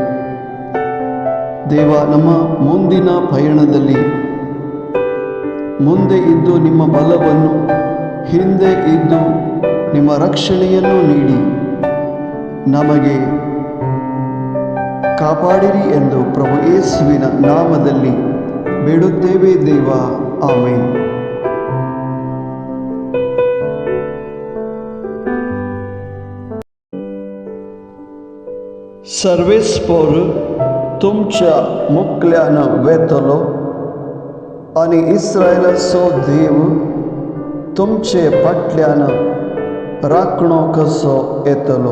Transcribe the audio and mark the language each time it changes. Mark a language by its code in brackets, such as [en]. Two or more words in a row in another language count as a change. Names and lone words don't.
[kn] ದೇವ, ನಮ್ಮ ಮುಂದಿನ ಪಯಣದಲ್ಲಿ ಮುಂದೆ ಇದ್ದು ನಿಮ್ಮ ಬಲವನ್ನು, ಹಿಂದೆ ಇದ್ದು ನಿಮ್ಮ ರಕ್ಷಣೆಯನ್ನು ನೀಡಿ ನಮಗೆ ಕಾಪಾಡಿರಿ ಎಂದು ಪ್ರಭು ಯೇಸುವಿನ ನಾಮದಲ್ಲಿ ಬೇಡುತ್ತೇವೆ ದೇವ. ಆಮೆನ್. [kok] सर्वेस्पर तुमच्या मुखल्यानं वेतलो आणि इस्रायलाचो देव तुमचे फाटल्यानं राखणो कसो येतलो.